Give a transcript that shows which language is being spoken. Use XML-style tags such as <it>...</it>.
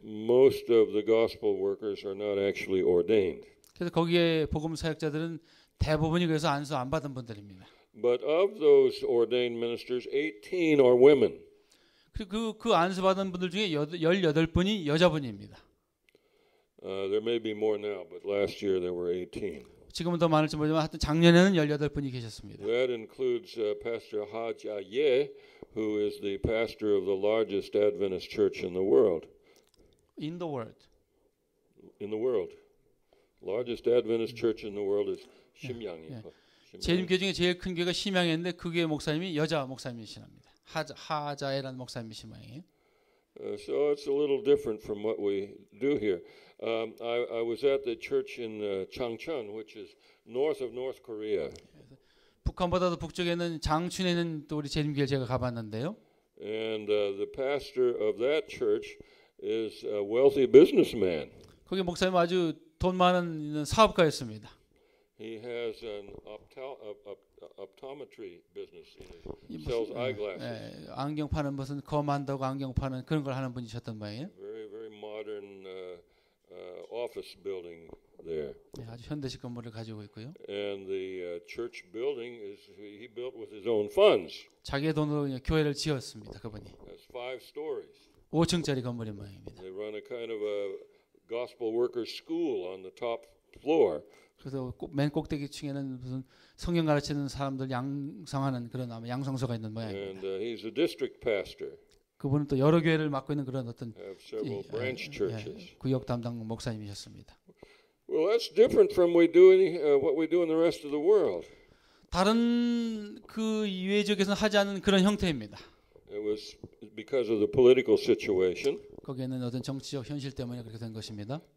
<en>Most of the gospel workers are not actually ordained.</en> <ko>그래서 거기에 복음 사역자들은 대부분이 그래서 안수 안 받은 분들입니다.</ko> <en>But of those ordained ministers, 18 are women.</en> <ko>그리고 그 안수 받은 분들 중에 18분이 여자분입니다.</ko> <en>There may be more now, but last year there were 18.</en> <ko>지금은 더 많을지 모르지만 하여튼 작년에는 18분이 계셨습니다.</ko> <en>That includes Pastor Ha Jia, who is the pastor of the largest Adventist church in the world. In the world. In the world. Largest Adventist church in the world is Ximyang.</en> <ko>재림교회 중에 제일 큰 교회가 심양인데 그 교회 목사님이 여자 목사님이시랍니다. 하자에라는 목사님이시마예요.</ko> <en>So it's a little different from what we do here. I was at the church in Changchun, which is north of North Korea.</en> <ko>북한보다도 북쪽에 있는 장춘에 있는 또 우리 재림교회 제가 가봤는데요.</ko> <en>And the pastor of that church is a wealthy businessman.</en> <ko>거기 목사님 아주 돈 많은 사업가였습니다.</ko> <en>He has an optometry business. He sells eyeglasses.</en> <ko>안경 파는 무슨 검한다고 안경 파는 그런 걸 하는 분이셨던 모양이에요.</ko> <en>Very, very modern office building there.</en> <ko>아주 현대식 건물을 가지고 있고요.</ko> <en>And the church building he built with his own funds.</en> <ko>자기의 돈으로 교회를 지었습니다. 그분이.</ko> <en>It's 5 stories.</en> <ko>5층짜리 건물인 모양입니다.</ko> <en>They run a kind of a gospel workers school on the top floor.</en> <ko>그래서 맨 꼭대기 층에는 무슨 성경 가르치는 사람들 양성하는 그런 아마 양성소가 있는 모양입니다.</ko> <en>And he's a district pastor.</en> <ko>그분은 또 여러 교회를 맡고 있는 그런 어떤</ko> <en>Have several branch churches.</en> <ko>구역 담당 목사님이셨습니다.</ko> <en>Well, that's different from what we do in the rest of the world.</en> <ko>다른 그 이외 지역에서는 하지 않는 그런 형태입니다.</ko> <en>It was because of the political situation.</en> <ko>거기에는 어떤 정치적 현실 때문에 그렇게 된 것입니다.</ko>